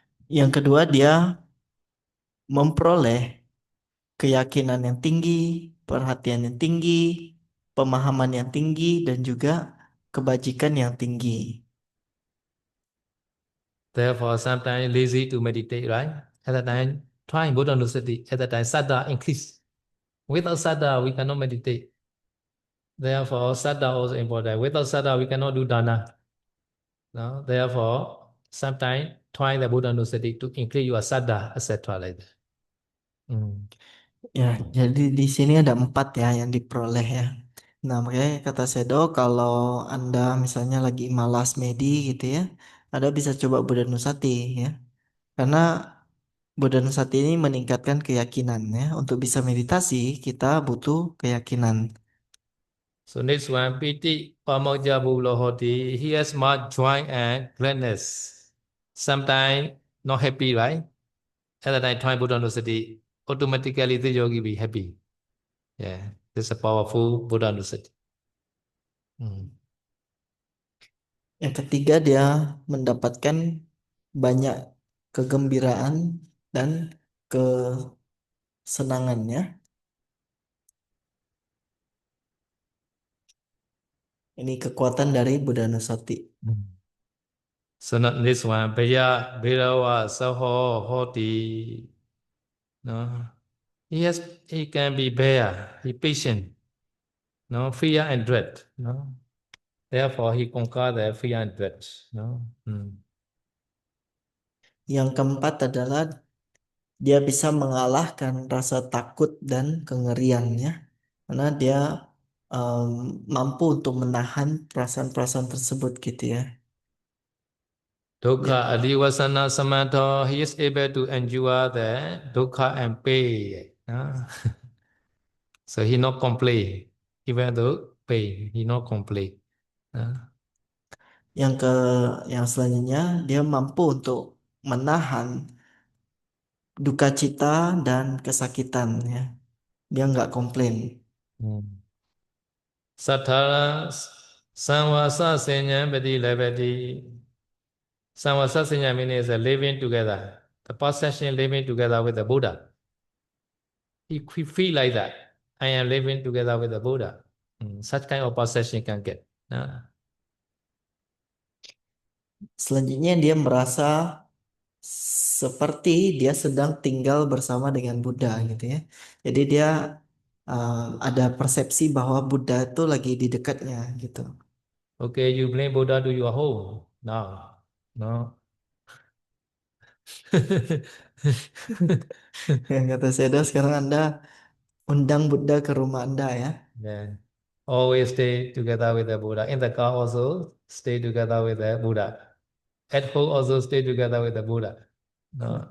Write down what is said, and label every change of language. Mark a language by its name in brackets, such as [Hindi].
[Indonesian] Yang kedua, dia memperoleh keyakinan yang tinggi, perhatian yang tinggi, pemahaman yang tinggi, dan juga kebajikan yang tinggi. [English] Therefore, sometimes lazy to meditate, right? At that time, trying Buddha Nusati, at that time, Saddha increase. Without Saddha, we cannot meditate. Therefore, Saddha also important. Without Saddha, we cannot do dana. No? Therefore, sometimes trying the Buddha Nusati to increase your Saddha, etc. like that. [Indonesian] Ya, jadi di sini ada 4, ya, yang diperoleh, ya. Nah, makanya kata Sedo, kalau Anda misalnya lagi malas medi, gitu ya, Anda bisa coba Buddha Nusati, ya. Karena Buddha Nusati ini meningkatkan keyakinan, ya. Untuk bisa meditasi, kita butuh keyakinan. [English] So next one, [Pali] Piti Pamaja Bulohoti, [English] he has much joy and gladness. Sometimes not happy, right? At that time, trying Buddha Nusati, automatically the yogi be happy. Yeah, this is a powerful Buddha Nusati. [Indonesian] Yang ketiga, dia mendapatkan banyak kegembiraan dan kesenangannya. Ini kekuatan dari Buddha Nusati. [English] So not this one, [Pali] Bhirawa, Saho, Hoti. [English] No. He can be bear, he patient, no, fear and dread. No. Therefore, he conquer the fear and dread. No. [Indonesian] Yang keempat adalah dia bisa mengalahkan rasa takut dan kengeriannya karena dia em, mampu untuk menahan perasaan-perasaan tersebut gitu ya. [Pali] Dukkha [Indonesian] Ya, [Pali] adivasana samadho, [English] he is able to endure the dukkha and pain. No. So he not complain, even though pain, he not complain. No. [Indonesian] yang ke yang selanjutnya dia mampu untuk menahan duka cita dan kesakitan ya. Dia nggak komplain. [Pali] Sattara samvasa senya pati lepati. [English] Samvasa senya means living together. The possession living together with the Buddha. He feel like that. I am living together with the Buddha. Such kind of possession can get. [Indonesian] Selanjutnya dia merasa seperti dia sedang tinggal bersama dengan Buddha gitu ya. Jadi dia ada persepsi bahwa Buddha itu lagi di dekatnya gitu. [English] Okay, you bring Buddha to your home. No. No. [Indonesian] Yang kata Seda sekarang Anda undang Buddha ke rumah Anda ya. [English] Yeah. Always stay together with the Buddha. In the car also stay together with the Buddha. At home also stay together with the Buddha. No.